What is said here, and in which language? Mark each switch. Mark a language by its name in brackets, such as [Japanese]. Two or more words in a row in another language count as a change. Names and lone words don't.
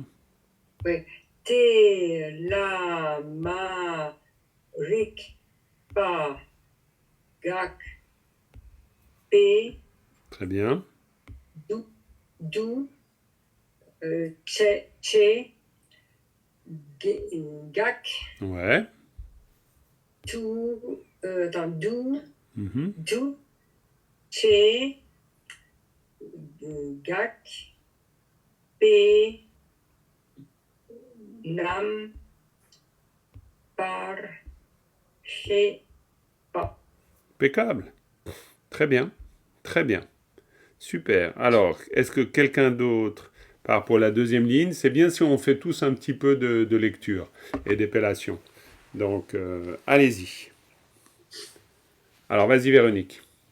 [French] Oui. Te, la, ma, rik, pa, gak, P, Très bien. dou, che, gak, Ouais. dou, Mhm. dou, che, gak, P, nam, par, che, pa. Impeccable. Très bien. Très bien. Super. Alors, est-ce que quelqu'un d'autre part pour la deuxième ligne? C'est bien si on fait tous un petit peu de lecture et d'épellation. Donc, allez-y. Alors, vas-y, Véronique.